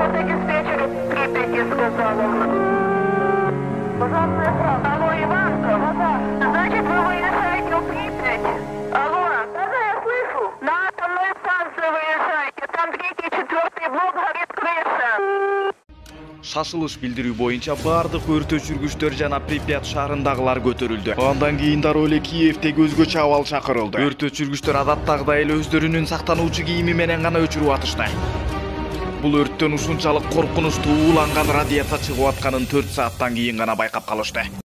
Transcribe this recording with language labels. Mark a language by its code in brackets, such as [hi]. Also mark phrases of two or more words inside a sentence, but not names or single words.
[ru] Это диспетчер Припяти сказала. Пожалуйста, алло, Иванка, значит, вы выезжаете в Припять? Алло, да, я слышу. На атомную станцию выезжайте, там 3-й, 4-й блок горит крыша. [ky] Шашылыш билдирүү боюнча бардык өрт өчүргүчтөр жана Припять шаарындагылар көтөрүлдү. Андан кийин дароо эле Киевдеги өзгөчө абал чакырылды. Өрт өчүргүчтөр адаттагыдай эле өздөрүнүн сактануучу кийими менен гана өчүрүп атышты. Бул өрттөн ушунчалык коркунучтуу ууланган радиация чыгып атканын 4 сааттан кийин гана байкап калышты.